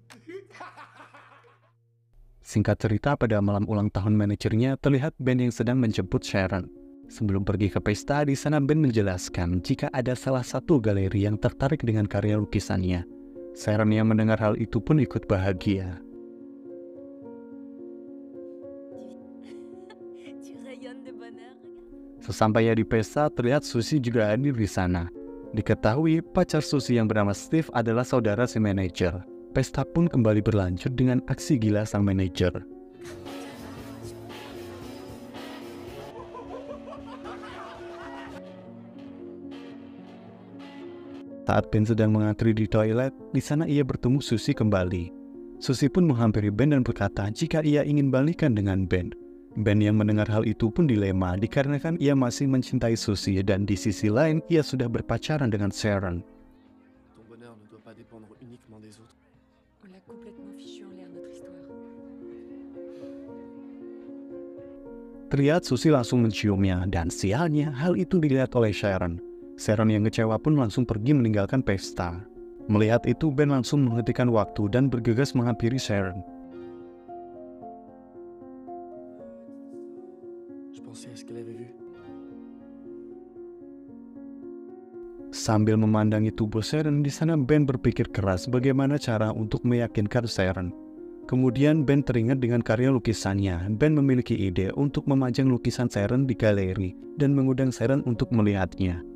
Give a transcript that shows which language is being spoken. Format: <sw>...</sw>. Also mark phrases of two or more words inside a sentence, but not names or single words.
<id>Singkat cerita, pada malam ulang tahun manajernya, terlihat Ben yang sedang menjemput Sharon. Sebelum pergi ke pesta, di sana Ben menjelaskan jika ada salah satu galeri yang tertarik dengan karya lukisannya. Sharon yang mendengar hal itu pun ikut bahagia.</id> <fr>Tu rayonnes de bonheur.</fr> <id>Sesampainya di pesta, terlihat Susie juga hadir di sana. Diketahui pacar Susie yang bernama Steve adalah saudara si manajer. Pesta pun kembali berlanjut dengan aksi gila sang manajer. Saat Ben sedang mengantri di toilet, di sana ia bertemu Susie kembali. Susie pun menghampiri Ben dan berkata jika ia ingin balikan dengan Ben. Ben yang mendengar hal itu pun dilema dikarenakan ia masih mencintai Susie dan di sisi lain ia sudah berpacaran dengan Sharon.</id> <fr>Ton bonheur ne doit pas dépendre uniquement des autres. On l'a complètement fichu en l'air notre histoire.</fr> <id>Terlihat Susie langsung menciumnya dan sialnya hal itu dilihat oleh Sharon. Sharon yang kecewa pun langsung pergi meninggalkan pesta. Melihat itu Ben langsung menghentikan waktu dan bergegas menghampiri Sharon.</id> <fr>Je pensais à ce qu'elle avait vu.</fr> <id>Sambil memandangi tubuh Sharon, di sana Ben berpikir keras bagaimana cara untuk meyakinkan Sharon. Kemudian Ben teringat dengan karya lukisannya. Ben memiliki ide untuk memajang lukisan Sharon di galeri dan mengundang Sharon untuk melihatnya.</id>